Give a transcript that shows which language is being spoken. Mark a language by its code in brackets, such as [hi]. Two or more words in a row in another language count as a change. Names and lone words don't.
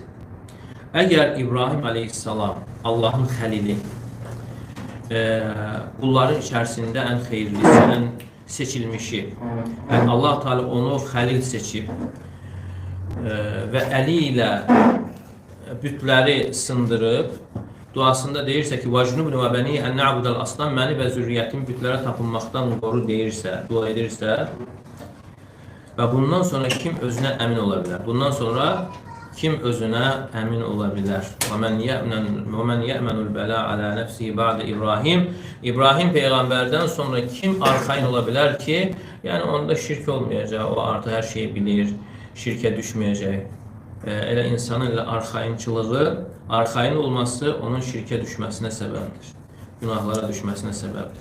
[az] Əgər İbrahim Aleyhisselam Allahın xəlili, bunların içərisində ən xeyirlisi, ən seçilmişi, yəni Allah Teala onu xəlil seçib və əli ilə bütləri sındırıb, duasında deyirsə ki, [ar] "واجنبني وبني أن نعبد الأصنام", [az] məni və zürriyyətim bütlərə tapınmaqdan qoru deyirsə, dua edirsə və bundan sonra kim özünə əmin ola bilər? Bundan sonra kim özünə əmin ola bilər? [ar] وَمَنْ يَأْمَنُ الْبَلَاءَ عَلَى نَفْسِهِ بَعْدَ İbrahim. [az] İbrahim Peyğəmbərdən sonra kim arxain ola bilər ki, yəni onda şirk olmayacaq, o artıq hər şeyi bilir, şirkə düşməyəcək. Elə insanın elə arxain olması onun şirkə düşməsinə səbəbdir, günahlara düşməsinə səbəbdir.